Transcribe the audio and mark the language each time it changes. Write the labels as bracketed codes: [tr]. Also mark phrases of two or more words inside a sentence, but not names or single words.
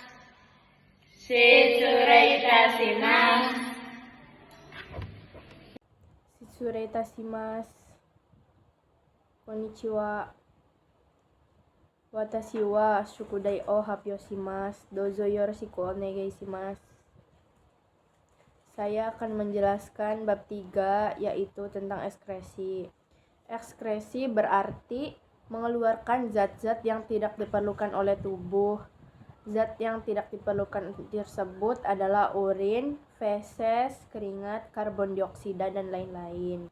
[ja] 失礼いたします。失礼いたします. こんにちは。私は宿題を発表します. どうぞよろしくお願いします. [id] Saya akan menjelaskan bab 3, yaitu tentang ekskresi. Ekskresi berarti mengeluarkan zat-zat yang tidak diperlukan oleh tubuh. Zat yang tidak diperlukan tersebut adalah urin, feses, keringat, karbon dioksida, dan lain-lain.